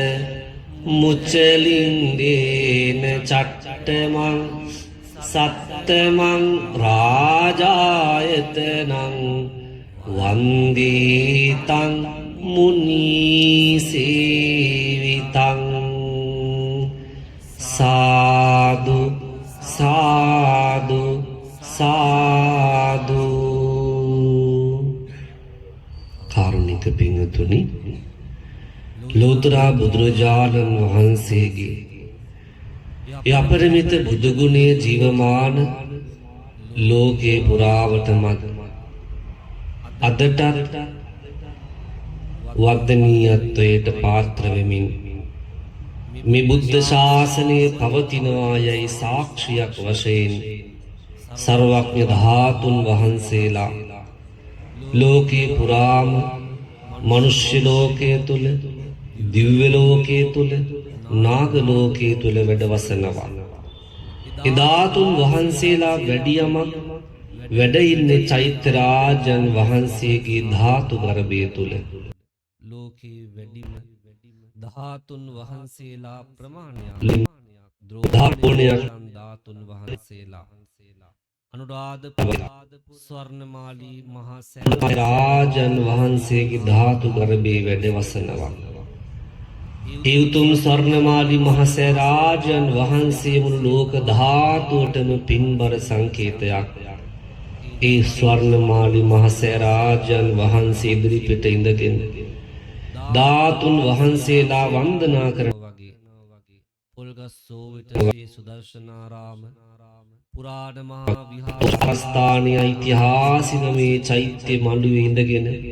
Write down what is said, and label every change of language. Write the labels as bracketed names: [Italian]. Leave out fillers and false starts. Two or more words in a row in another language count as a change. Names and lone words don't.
[Pali] मुचलिङ्गेन चट्टमं सप्तमं राजायतनं वन्दे तं मुनिसेवितं साधु साधु [Sinhala] साधु කාරුණික පිංතුනි ලෝතර බුදුරජාණන් වහන්සේගේ ඒ අපරිමිත බුදු ගුණය ජීවමාන ලෝකේ පුරාවටම අදටත් වර්ධනීයත්වයට පාත්‍ර වෙමින් මේ බුද්ධ ශාසනය පවතිනවා යයි සාක්ෂියක් වශයෙන් සර්වඥ ධාතුන් वහන්සේලා ලෝකේ පුරාම මනුෂ්‍ය ලෝකයේ තුල දිව්‍ය ලෝකයේ තුල නාග ලෝකයේ තුල වැඩවසනවා. ඒ ධාතුන් වහන්සේලා වැඩියමක් වැඩ ඉන්නේ චෛත්‍ය රාජන් වහන්සේගේ ධාතු ගර්භය තුල. ලෝකේ වැඩිම ධාතුන් වහන්සේලා ප්‍රමාණයක් ධාතුන් වහන්සේලා අනුරාධපුර ස්වර්ණමාලී මහරාජන් वහන්සේගේ ධාතු ගර්භයේ වැඩ වසනවා. ඒ උතුම් ස්වර්ණමාලි මහසෑරාජන් වහන්සේ මුළු ලෝක ධාතුවටම පින්බර සංකේතයක්. ඒ ස්වර්ණමාලි මහසෑරාජන් වහන්සේ ඉදිරිපිට ඉඳගෙන ධාතුන් වහන්සේලා වන්දනා කරනවා වගේ පොල්ගස්සෝ විට ශ්‍රී සුදර්ශනාරාම පුරාණ මහා විහාරස්ථානයේ ඓතිහාසික මේ චෛත්‍ය මඬුවේ ඉඳගෙන